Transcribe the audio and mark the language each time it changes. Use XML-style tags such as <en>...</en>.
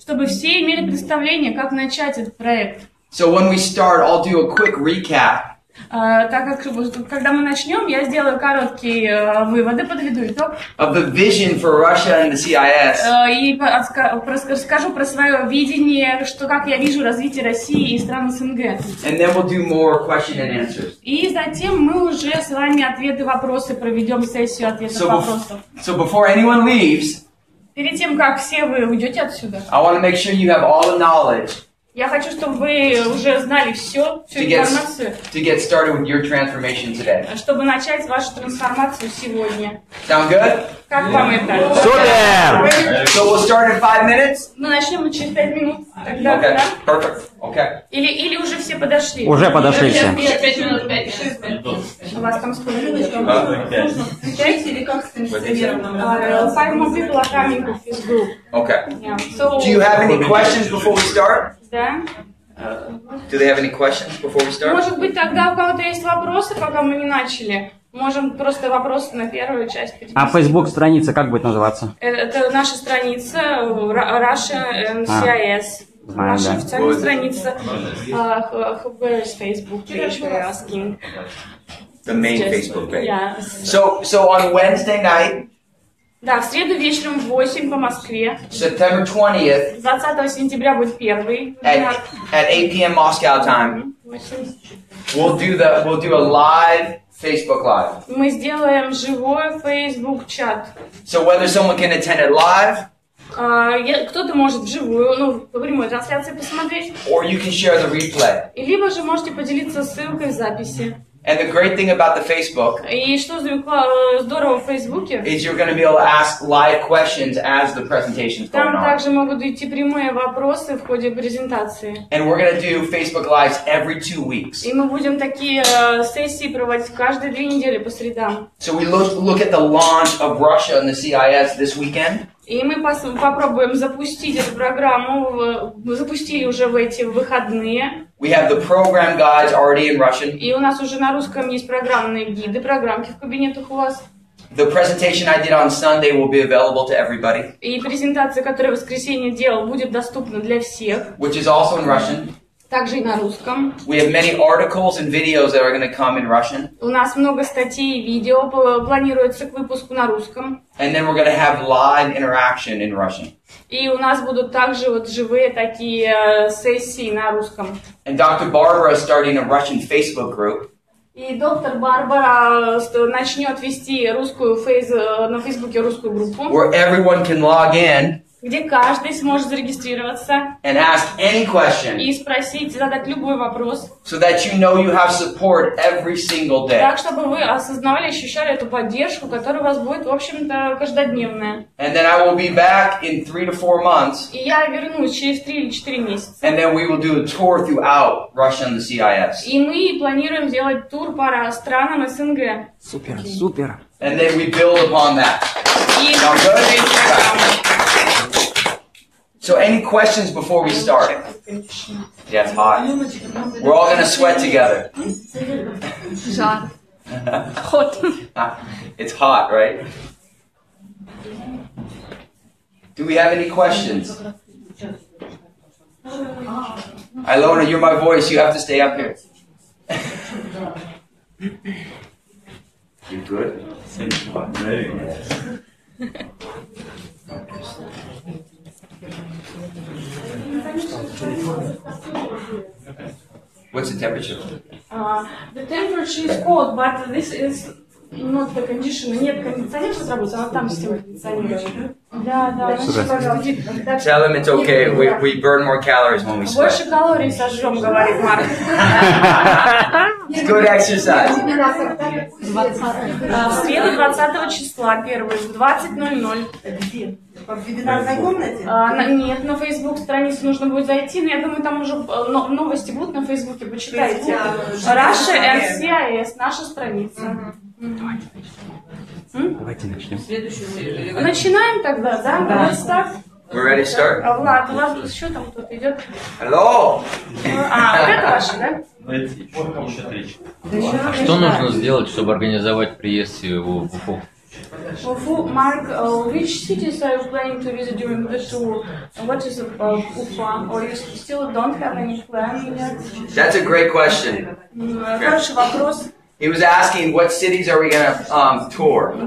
<ru>чтобы все имели представление, как начать этот проект.</ru> <en>So when we start, I'll do a quick recap.</en> <ru>Так как, когда мы начнем, я сделаю короткие выводы, подведу итог.</ru> <en>Of the vision for Russia and the CIS.</en> <ru>И расскажу про свое видение, что как я вижу развитие России и стран СНГ.</ru> <en>And then we'll do more question and answers.</en> <ru>И затем мы уже с вами ответы-вопросы проведем сессию ответов-вопросов.</ru> <en>So before anyone leaves,</en> <ru>Перед тем, как все вы уйдете отсюда,</ru> <en>I want to make sure you have all the knowledge</en> <ru>я хочу, чтобы вы уже знали всю информацию,</ru> <en>to get started with your transformation today.</en> <ru>чтобы начать вашу трансформацию сегодня.</ru> <en>Sound good?</en> <ru>Как вам это? Супер!</ru> <en>So we'll start in 5 minutes?</en> <ru>Мы начнем через 5 минут. Тогда,</ru> <en>Okay,</en> <ru>да?</ru> <en>perfect. Okay.</en> <ru>Или уже все подошли? Уже подошли все. 5 минут, 5. У вас там сколько? 5 или как санкционировано?</ru> <en>5 more people are coming to this group. Okay. Yeah. So, Do you have any questions before we start?</en> <ru>да?</ru> <en>Do they have any questions before we start?</en> <ru>Может быть, тогда у кого-то есть вопросы, пока мы не начали? Можем просто вопросы на первую часть переписать. А Facebook страница как будет называться? Это наша страница Russia and CIS. Знаю, Наша да. официальная страница.</ru> <en>Where is Facebook page? We're asking. The main Just, Facebook page. Yeah. So on Wednesday night,</en> <ru>Да, в среду вечером в 8 по Москве.</ru> <en>September 20th,</en> <ru>20 сентября будет первый.</ru> <en>at 8 p.m. Moscow time, we'll do a live Facebook Live.</en> <ru>Мы сделаем живой Facebook чат.</ru> <en>So whether someone can attend it live,</en> <ru>Кто-то может вживую, ну, по прямой трансляции посмотреть.</ru> <en>or you can share the replay.</en> <ru>Либо же можете поделиться ссылкой в записи.</ru> <en>And the great thing about the Facebook</en> <ru>И что здорово в Фейсбуке,</ru> <en>is you're going to be able to ask live questions as the presentation's going</en> <ru>там</ru> <en>on.</en> <ru>также могут идти прямые вопросы в ходе презентации.</ru> <en>And we're going to do Facebook Lives every 2 weeks.</en> <ru>И мы будем такие сессии проводить каждые 2 недели по средам.</ru> <en>So we look at the launch of Russia and the CIS this weekend.</en> <ru>И мы попробуем запустить эту программу, мы запустили уже в эти выходные.</ru> <en>We have the program guides already in Russian.</en> <ru>И у нас уже на русском есть программные гиды, программки в кабинетах у вас.</ru> <en>The presentation I did on Sunday will be available to everybody,</en> <ru>И презентация, которую в воскресенье делал, будет доступна для всех.</ru> <en>which is also in Russian.</en> <ru>Также и на русском.</ru> <en>We have many articles and videos that are going to come in Russian.</en> <ru>У нас много статей и видео планируется к выпуску на русском.</ru> <en>And then we're going to have live interaction in Russian.</en> <ru>И у нас будут также вот живые такие сессии на русском.</ru> <en>And Dr. Barbara is starting a Russian Facebook group.</en> <ru>И доктор Барбара начнет вести на Фейсбуке русскую группу,</ru> <en>Where everyone can log in</en> <ru>где каждый сможет зарегистрироваться</ru> <en>and ask any question</en> <ru>и спросить, задать любой вопрос.</ru> <en>so that you know you have support every single day.</en> <ru>Так, чтобы вы осознавали, ощущали эту поддержку, которая у вас будет, в общем-то, каждодневная.</ru> <en>And then I will be back in 3 to 4 months.</en> <ru>И я вернусь через 3 или 4 месяца.</ru> <en>And then we will do a tour throughout Russia and the CIS.</en> <ru>И мы планируем сделать тур по странам СНГ. Супер, супер.</ru> <en>And then we build upon that.</en> <ru>И</ru> <en>Sound good? So any questions before we start? Yeah, it's hot. We're all going to sweat together.</en> <ru>жар. Ход.</ru> <en>It's hot, right? Do we have any questions? Ilona, you're my voice. You have to stay up here. You good? What's the temperature? The temperature is cold, but this is not the condition.</en> <ru>Нет кондиционера сработал, она там система кондиционирования. Да,</ru> <en>Tell them it's okay. We burn more calories when we sweat.</en> <ru>Больше калорий сожжем, говорит Марк.</ru> <en>It's good exercise.</en> <ru>В среду 20 числа, первый, в 20:00. В вебинарной комнате? Нет, на Facebook страницу нужно будет зайти, но я думаю, там уже новости будут на Фейсбуке, почитайте. Russia and CIS, наша страница. Давайте начнем. Начинаем тогда, да?</ru> <en>Let's start. We're ready to start?</en> <ru>Влад, у вас еще там кто-то идет?</ru> <en>Hello.</en> <ru>Раша, да? А что нужно сделать, чтобы организовать приезд в Уфу?</ru> <en>Mark, which cities are you planning to visit during the tour? What is about Ufa? Or you still don't have any plan yet? That's a great question.</en> <ru>Хороший вопрос.</ru> <en>He was asking what cities are we gonna tour.</en>